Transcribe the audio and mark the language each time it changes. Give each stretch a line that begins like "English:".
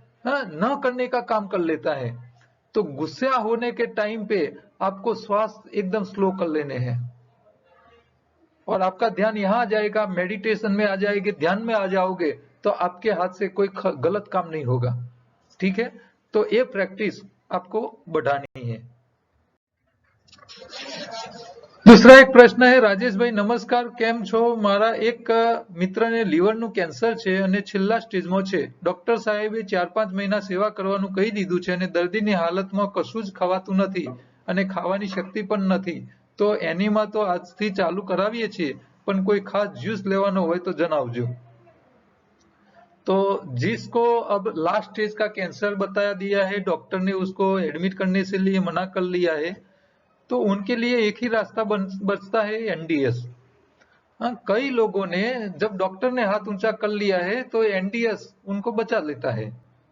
Hindi: हाँ, न करने का काम कर लेता है। तो गुस्सा होने के टाइम पे आपको श्वास एकदम स्लो कर लेने हैं और आपका ध्यान यहाँ आ जाएगा, मेडिटेशन में आ जाएगी, ध्यान में आ जाओगे, तो आपके हाथ से कोई गलत काम नहीं होगा। ठीक है, तो ये प्रैक्टिस आपको बढ़ानी है। दूसरा एक प्रश्न है, राजेश भाई नमस्कार,
Gujarati: કેમ છો? મારા એક મિત્રને લીવરનું કેન્સર છે અને છેલ્લા સ્ટેજમાં છે. ડોક્ટર સાહેબે 4-5 મહિના સેવા કરવાનું કહી દીધું છે અને દર્દીની હાલતમાં કશું જ ખવાતું નથી અને ખાવાની શક્તિ પણ નથી. તો એનીમાં તો આજથી ચાલુ કરાવીએ છીએ, પણ કોઈ ખાસ જ્યુસ લેવાનો હોય તો જણાવજો.
Hindi: तो जिसको अब लास्ट स्टेज का कैंसर बताया दिया है, डॉक्टर ने उसको एडमिट करने से लिए मना कर लिया है, तो उनके लिए एक ही रास्ता बचता है, एनडीएस। हाँ, कई लोगों ने जब डॉक्टर ने हाथ ऊंचा कर लिया है तो एनडीएस उनको बचा लेता है।